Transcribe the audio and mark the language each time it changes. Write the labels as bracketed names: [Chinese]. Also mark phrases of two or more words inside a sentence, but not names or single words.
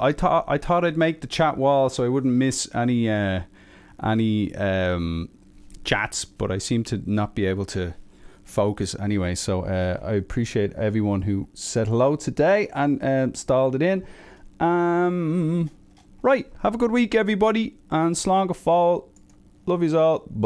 [English] I thought I'd make the chat wall so I wouldn't miss any chats, but I seem to not be able to focus anyway. So I appreciate everyone who said hello today and stalled it in. Right, have a good week, everybody, and [Irish] slán go fóill. [English] Love yous all. Bye.